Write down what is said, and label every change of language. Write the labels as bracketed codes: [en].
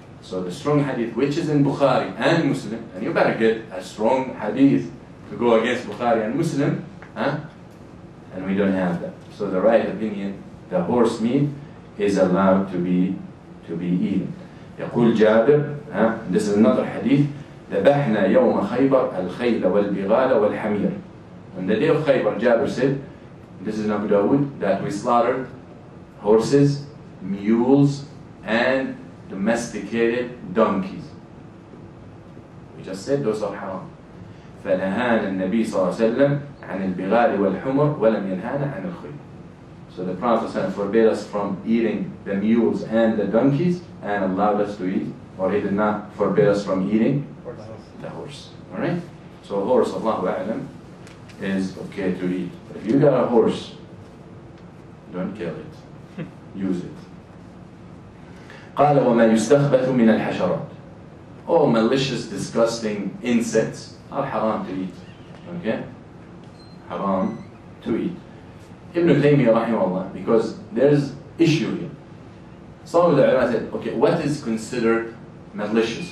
[en] So the strong hadith, which is in Bukhari and Muslim, and you better get a strong hadith to go against Bukhari and Muslim, huh? And we don't have that. So the right opinion, the horse meat is allowed to be eaten. [ar] يقول جابر, [en] this is another hadith, [ar] ذبحنا يوم خيبر الخيل والبغال والحمير. [en] On the day of Khaybar, Jabir said, this is in Abu Dawud, that we slaughtered horses, mules, and domesticated donkeys. We just said those are haram. [ar] فنهانا النبي صلى الله عليه وسلم عن البغال والحمر ولم ينهانا عن الخيل. [en] So the Prophet forbade us from eating the mules and the donkeys and allowed us to eat, or he did not forbid us from eating the horse. Alright? So a horse, Allahu A'lam, is okay to eat. But if you got a horse, don't kill it. Use it. [ar] قال وما يستخبث من الحشرات. [en] All malicious, disgusting insects are haram to eat. Okay? Haram to eat. Ibn Taymiyyah rahimahullah, because there's issue here. Some of the ulama said, okay, what is considered malicious?